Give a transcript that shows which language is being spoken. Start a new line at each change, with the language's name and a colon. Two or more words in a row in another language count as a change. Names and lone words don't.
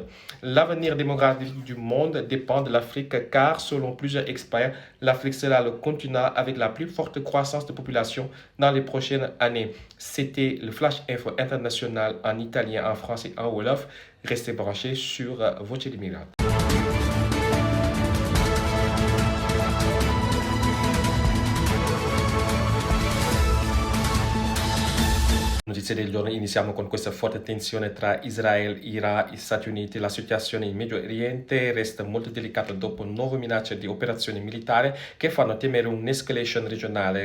French: L'avenir démographique du monde dépend de l'Afrique, car selon plusieurs experts, l'Afrique sera le continent avec la plus forte croissance de population dans les prochaines années. C'était le Flash Info International en italien, en français et en wolof. Restez branchés sur Voce di Migranti.
Italian: Notizie del giorno, iniziamo con questa forte tensione tra Israele, Iran e Stati Uniti. La situazione in Medio Oriente resta molto delicata dopo nuove minacce di operazioni militari che fanno temere un'escalation regionale.